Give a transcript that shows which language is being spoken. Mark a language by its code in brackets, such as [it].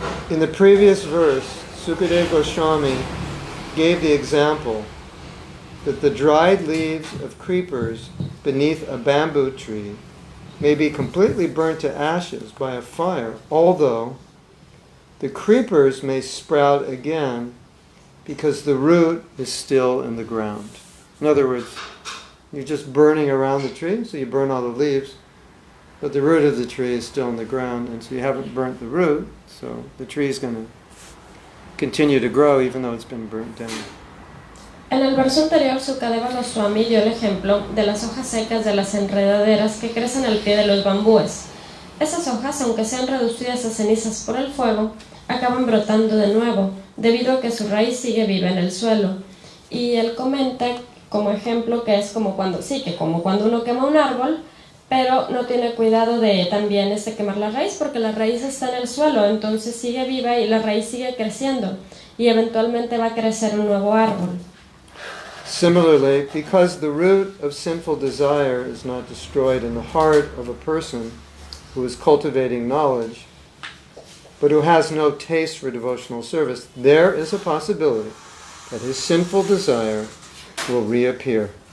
[en] In the previous verse, Sukadeva Goswami gave the example that the dried leaves of creepers beneath a bamboo tree may be completely burnt to ashes by a fire, although the creepers may sprout again because the root is still in the ground. In other words, you're just burning around the tree, so you burn all the leaves, but the root of the tree is still in the ground, and so you haven't burnt the root, so the tree is going to continue to grow even though it's been burnt down. [es] En el verso anterior, Sukadeva Goswami dio el ejemplo de las hojas secas de las enredaderas que crecen al pie de los bambúes. Esas hojas, aunque sean reducidas a cenizas por el fuego, acaban brotando de nuevo, debido a que su raíz sigue viva en el suelo. Y él comenta como ejemplo que es como cuando uno quema un árbol, pero no tiene cuidado de también quemar la raíz, porque la raíz está en el suelo, entonces sigue viva y la raíz sigue creciendo, y eventualmente va a crecer un nuevo árbol. [en] Similarly, because the root of sinful desire is not destroyed in the heart of a person who is cultivating knowledge, but who has no taste for devotional service, there is a possibility that his sinful desire will reappear.